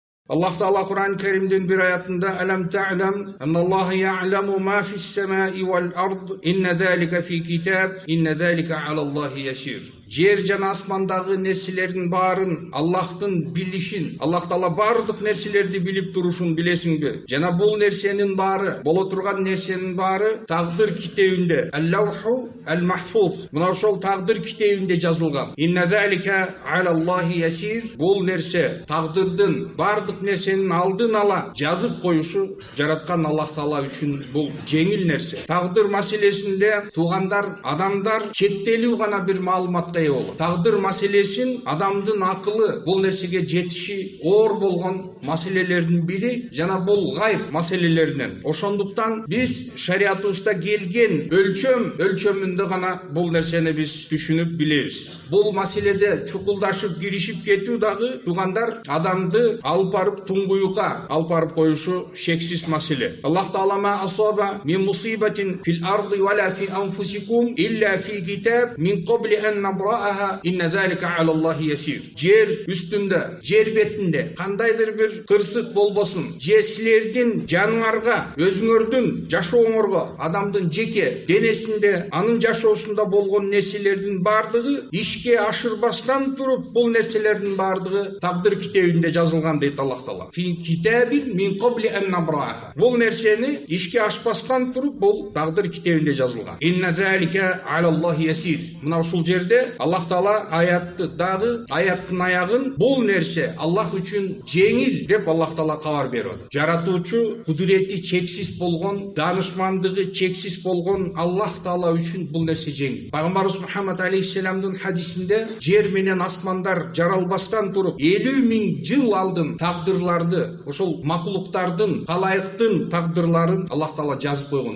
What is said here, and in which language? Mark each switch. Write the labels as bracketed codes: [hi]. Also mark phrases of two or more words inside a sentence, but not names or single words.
[tr] Allah Teala Kur'an-ı Kerim'den bir ayetinde [ar] "ألم تعلم أن الله يعلم ما في السماء والأرض إن ذلك في كتاب إن ذلك على الله يسير." [ky] Жер жана асмандагы нерселердин баарын Аллахтын билишин, Аллах Таала бардык нерселерди билип турушун билесиңби? Жана бул нерсенин баары, боло турган нерсенин баары тагдыр китебинде, [ar] اللوح المحفوظ. [ky] Мына ошол тагдыр китебинде жазылган. [ar] إن ذلك على الله يسير. [ky] Бул нерсе тагдырдын бардык нерсенин алдын ала жазып коюшу жараткан Аллах Таала үчүн бул жеңил нерсе. Тагдыр маселесинде туугандар, адамдар четтелүү гана бир маалыматка болот. Тагдыр маселесин адамдын акылы бул нерсеге жетиши оор болгон маселелердин бири жана бул гайб маселелеринен. Ошондуктан биз шариатыбызда келген өлчөмүндө гана бул нерсени биз түшүнүп билебиз. Бул маселеде чукулдашып киришип кетүү дагы туугандар адамды алып барып туңгуюкка алып барып коюшу шексиз маселе. [ar] الله تعالى ما أصاب من مصيبة في الأرض ولا في أنفسكم إلا في كتاب من قبل أن نبرأها إن ذلك على الله يسير. [ky] Жер үстүндө, жер бетинде кандайдыр бир кырсык болбосун, же силердин жаныңарга, өзүңөрдүн жашооңорго, адамдын жеке денесинде, анын жашоосунда болгон нерселердин бардыгы ишке ашырбастан туруп, бул нерселердин бардыгы тагдыр китебинде жазылган дейт Аллах Таала. [ar] في كتاب من قبل أن نبرأها. [ky] Бул нерсени ишке ашпастан туруп, бул тагдыр китебинде жазылган. [ar] إن ذلك على الله يسير. [ky] Мына ушул жерде Аллах Таала аятты дагы, аяттын аягын бул нерсе Аллах үчүн жеңил деп Аллах Таала кабар берип атат. Жаратуучу кудурети чексиз болгон, данышмандыгы чексиз болгон Аллах Таала үчүн бул нерсе жеңил. Пайгамбарыбыз Мухаммад алейхиссаламдын хадисинде жер менен асмандар жаралбастан туруп 50.000 жыл алдын тагдырларды, ошол макулуктардын, калайыктын тагдырларын Аллах Таала жазып койгон.